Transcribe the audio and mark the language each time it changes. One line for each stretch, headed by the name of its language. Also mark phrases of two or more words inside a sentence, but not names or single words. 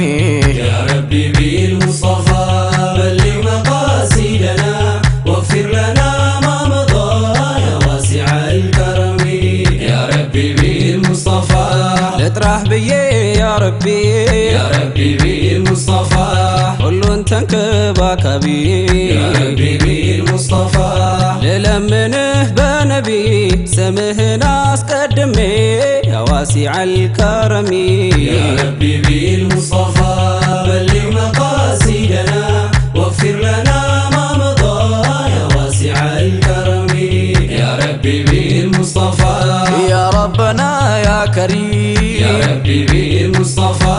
Arabic: يا ربي بالمصطفى بلغ مقاصدنا واغفر لنا ما مضى يا واسع الكرم يا ربي بالمصطفى لطرح بي يا ربي يا ربي بالمصطفى
Amharic: ሁሉን ተንከባካቢ
Arabic: يا ربي بالمصطفى
Amharic: ልለምንህ በነቢ ስምህን አስቀድሜ
Arabic: يا واسع الكرم يا ربي بالمصطفى بلغ مقاصدنا واغفر لنا ما مضى يا واسع الكرم يا ربي بالمصطفى يا ربنا يا كريم يا ربي بالمصطفى